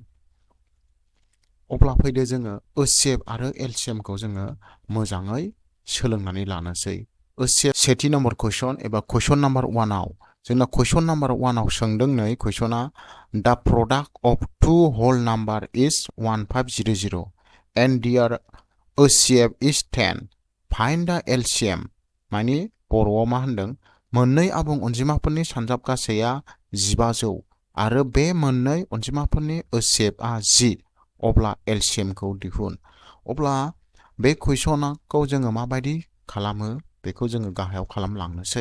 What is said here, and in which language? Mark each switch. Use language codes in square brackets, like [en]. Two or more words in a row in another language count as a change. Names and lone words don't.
[brx] अब्ला फैदो जोङो HCF आरो LCM खौ जोङो मोजाङै सोलोंनानै लानोसै। HCF सेथि नम्बर कुइसन एबा कुइसन नाम्बार 1 आव जोंना कुइसन नाम्बार 1 आव सोंदों नै कुइसना [en] the product of two whole number is 1500 and their HCF is 10 find the LCM. [brx] माने बर'आव मा होनदों, मोननै आबुं अनजिमाफोरनि सानजाब गासैया 1500 आरो बे मोननै अनजिमाफोरनि HCF आ 10, अब्ला LCM खौ दिहुन। अब्ला बे कुइसनखौ जोङो माबायदि खालामो बेखौ जोङो गाहायाव खालामलांनोसै।